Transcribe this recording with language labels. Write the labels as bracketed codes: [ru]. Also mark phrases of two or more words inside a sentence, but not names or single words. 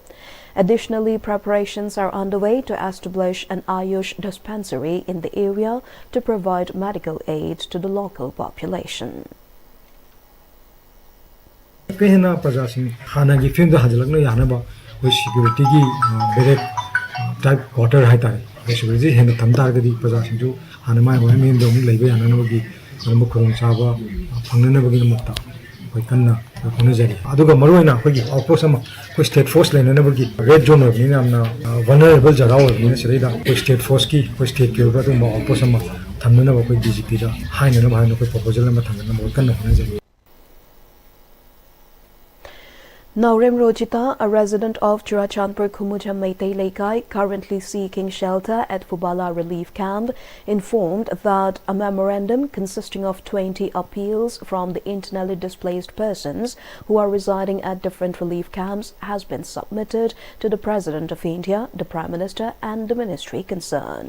[en] Additionally, preparations are underway to establish an Ayush dispensary in the area to provide medical aid to the local population. Security type quarter [mni] hai tare ꯐ꯭ꯂꯦꯛꯁꯤꯕꯤꯂꯤꯇꯤ ꯍꯦꯟꯅ ꯊꯝ ꯇꯥꯔꯒꯗꯤ ꯄ꯭ꯔꯖꯥꯁꯤꯡꯁꯨ ꯍꯥꯟꯅ ꯃꯥꯏ ꯃꯌꯨꯝꯗ ꯑꯃꯨꯛ ꯂꯩꯕ ꯌꯥꯅꯅꯕꯒꯤ ꯑꯗꯨꯝꯕ ꯈꯨꯗꯣꯡꯆꯥꯕ ꯐꯪꯅꯅꯕꯒꯤꯗꯃꯛꯇ ꯑꯩꯈꯣꯏ ꯀꯟꯅ ꯍꯣꯠꯅꯖꯔꯤ ꯑꯗꯨꯒ ꯃꯔꯨꯑꯣꯏꯅ ꯑꯩꯈꯣꯏꯒꯤ ꯑꯥꯎꯠꯄꯣꯁꯠ ꯑꯃ ꯑꯩꯈꯣꯏ [en] state force [mni] ꯂꯩꯅꯅꯕꯒꯤ [en] red zone [mni] ꯑꯣꯏꯕꯅꯤꯅ ꯌꯥꯝꯅ ꯚꯜꯅꯔꯦꯕꯜ ꯖꯒꯥ ꯑꯣꯏꯕꯅꯤꯅ ꯁꯤꯗꯩꯗ ꯑꯩꯈꯣꯏ [en] state forcegi [mni] ꯑꯩꯈꯣꯏ ꯁ꯭ꯇꯦꯠꯀꯤ ꯑꯣꯏꯕ ꯑꯗꯨꯒꯨꯝꯕ ꯑꯥꯎꯠꯄꯣꯁꯠ ꯑꯃ ꯊꯝꯅꯅꯕ ꯑꯩꯈꯣꯏ DGPꯗ ꯍꯥꯏꯅꯅꯕ ꯍꯥꯏꯅ ꯑꯩꯈꯣꯏ ꯄ꯭ꯔꯣꯄꯣꯖꯦꯜ ꯑꯃ ꯊꯝꯅꯅꯕ ꯀꯟꯅ ꯍꯣꯠꯅꯖꯔꯤ. [en] Naurem Rojita, a resident of Churachandpur Khumuja Meitei Laikai, currently seeking shelter at Fubala Relief Camp, informed that a memorandum consisting of 20 appeals from the internally displaced persons who are residing at different relief camps has been submitted to the President of India, the Prime Minister and the ministry concerned.